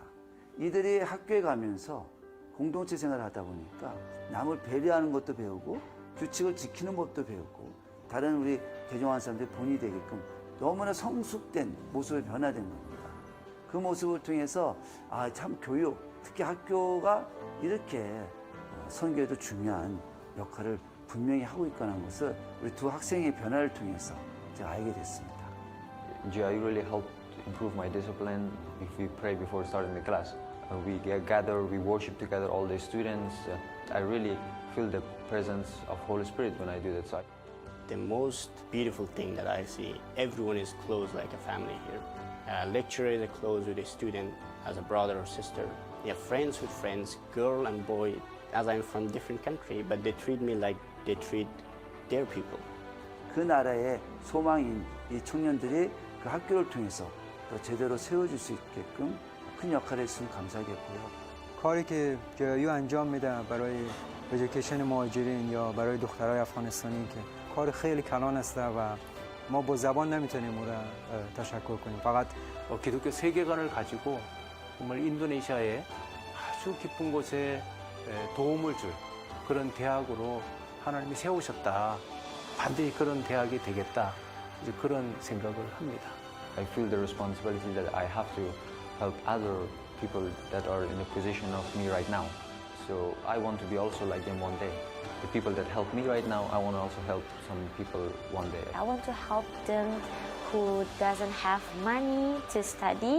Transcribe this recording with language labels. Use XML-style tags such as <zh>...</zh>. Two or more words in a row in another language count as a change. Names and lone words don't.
<ko>이들이 학교에 가면서 공동체 생활을 하다 보니까 남을 배려하는 것도 배우고 규칙을 지키는 법도 배우고 다른 우리 개종한 사람들이 본이 되게끔 너무나 성숙된 모습을 변화된 겁니다. 그 모습을 통해서 참 교육, 특히 학교가 이렇게 선교에도 중요한 역할을 분명히 하고 있다는 것을 우리 두 학생의 변화를 통해서 제가 알게 됐습니다.</ko> <en>JIU really helped improve my discipline if we pray before starting the class. We gather, we worship together, all the students. I really feel the presence of Holy Spirit when I do that. So the most beautiful thing that I see, everyone is close like a family here. Lecturer is close with a student as a brother or sister. They are friends with friends, girl and boy, as I'm from different country, but they treat me like they treat their people.</en> <ko>그 나라의 소망인 이 청년들이 그 학교를 통해서 더 제대로 세워줄 수 있게끔 큰 역할을 했으면 감사하겠고요.</ko> <fa>کاری که JIU انجام میده برای ادویکیشن مهاجرین یا برای دخترای افغانستانی که کار خیلی کلان است و ما با زبان نمیتونیم او را تشکر کنیم. فقط</fa> <ko>기독교 세계관을 가지고 정말 인도네시아의 아주 깊은 곳에 도움을 줄 그런 대학으로 하나님이 세우셨다. 반드시 그런 대학이 되겠다. 이제 그런 생각을 합니다.</ko> <en>I feel the responsibility that I have to help other people that are in the position of me right now. So I want to be also like them one day. The people that help me right now, I want to also help some people one day. I want to help them who doesn't have money to study.</en>